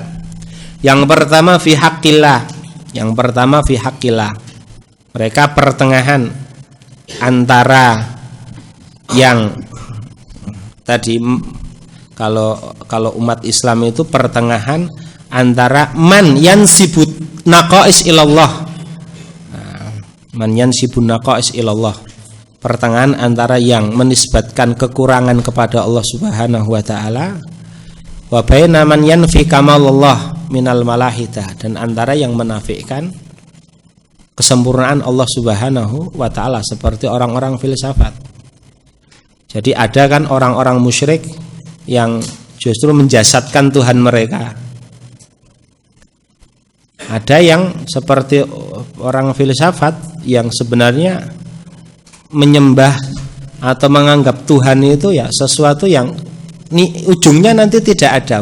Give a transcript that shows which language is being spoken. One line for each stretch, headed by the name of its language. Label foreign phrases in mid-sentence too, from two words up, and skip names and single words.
Indonesian: Yang pertama
Arabic: في حق الله.
Indonesian: Yang pertama
Arabic: في حق الله.
Indonesian: Mereka pertengahan antara yang tadi kalau umat Islam itu pertengahan antara
Arabic: من ينسب النقائص إلى الله. من ينسبون النقائص إلى الله.
Indonesian: Pertengahan antara yang menisbatkan kekurangan kepada Allah
Arabic: سبحانه وتعالى وبين من ينفي كمال الله من الملاحدة,
Indonesian: dan antara yang menafikan kesempurnaan Allah
Arabic: سبحانه وتعالى
Indonesian: seperti orang-orang filsafat. Jadi ada kan orang-orang musyrik yang justru menjasadkan Tuhan mereka. Ada yang seperti orang filsafat yang sebenarnya menyembah atau menganggap Tuhan itu ya sesuatu yang ujungnya nanti tidak ada.